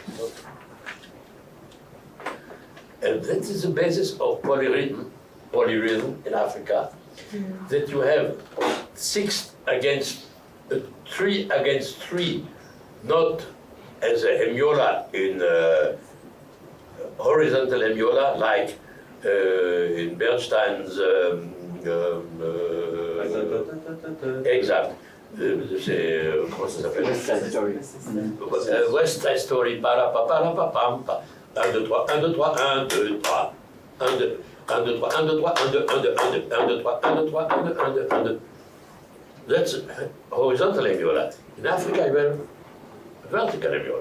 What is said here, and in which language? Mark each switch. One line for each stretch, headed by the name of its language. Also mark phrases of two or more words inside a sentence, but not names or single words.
English: And that is the basis of polyrhythm in Africa, that you have 6 against 3 against 3, not as a hemiola in horizontal hemiola, like in Bernstein's exact.
French: Comment ça s'appelle?
English: West Side Story. West Side Story, para pa para pa pam pa. 1, 2, 3, 1, 2, 3, 1, 2, 3. 1, 2, 1, 2, 3, 1, 2, 3, 1, 2, 1, 2, 1, 2, 1, 2, 3, 1, 2, 3, 1, 2, 1, 2, 1, 2. That's horizontal hemiola. In Africa, you have vertical hemiola.